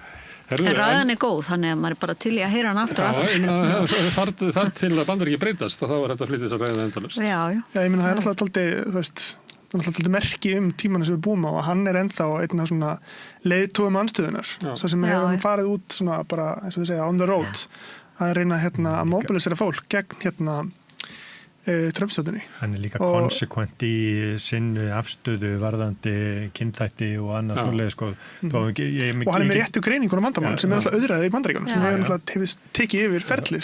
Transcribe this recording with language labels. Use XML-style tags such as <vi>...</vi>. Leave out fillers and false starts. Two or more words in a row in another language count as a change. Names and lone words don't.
<is>En ræðan er góð, þannig að maður er bara til í að heyra hann aftur og aftur. Þar til að Bandaríki breytast, þá er þetta að flytja þess að ræða endalaust. Já, ég meina það er alltaf alltaf merki tímanum sem við búum á og hann er ennþá einn af svona leiðtogum andstöðunar, svo sem hefur farið út svona bara, eins og þau segja,</is> <en>on the road</en> <is>að reyna að mobilisera fólk gegn Trump-stjórninni. Hann er líka konsekvent í sinni afstöðu varðandi kynþætti og annað svoleiðis, sko. Og hann er með réttu greiningun á vandamálum sem er alltaf auðræði í Bandaríkjunum sem hefur tekið yfir ferlið,</is>